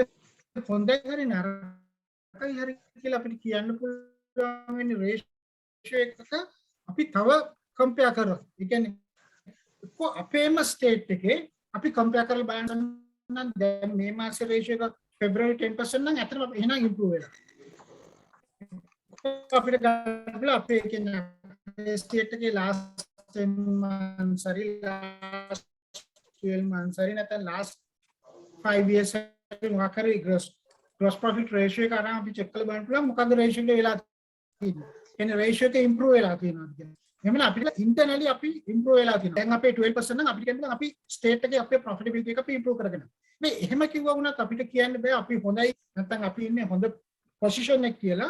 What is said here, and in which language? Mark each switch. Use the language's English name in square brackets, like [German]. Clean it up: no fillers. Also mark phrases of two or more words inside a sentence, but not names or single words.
[Sinhala] හොඳයි හරි නරකයි හරි කියලා අපිට කියන්න පුළුවන් වෙන්නේ රේෂියෝ එකක අපි තව කම්පෙයාර් කරලා. ඒ කියන්නේ අපේම ස්ටේට් එකේ අපි කම්පෙයාර් කරලා බලන්න නම් දැන් මේ මාසේ රේෂියෝ එක February 10% නම් ඇත්තටම එහෙනම් ඉම්ප්‍රූව් වෙලා. අපිට ගන්න අපේ කියන්නේ ස්ටේට් එකේ [English] last 10 months [Sinhala] හරි [English] last 12 months [Sinhala] හරි නැත්නම් [English] last 5 years [Sinhala] හරි මොකක් හරි [English] gross profit ratio [Sinhala] එක අරන් අපි check කරලා බලන්න පුළුවන් මොකද්ද ratio එක වෙලා තියෙන්නේ. එන්නේ ratio එක improve වෙලා තියෙනවා කියන්නේ. එහෙනම් අපිට internally අපි improve වෙලා තියෙනවා. දැන් අපේ 12% නම් අපිට කියන්න අපි state එකේ අපේ profitability එක අපි improve කරගෙන. මේ එහෙම කිව්වා වුණත් අපිට කියන්න බෑ අපි හොඳයි නැත්නම් අපි ඉන්නේ හොඳ position එක කියලා.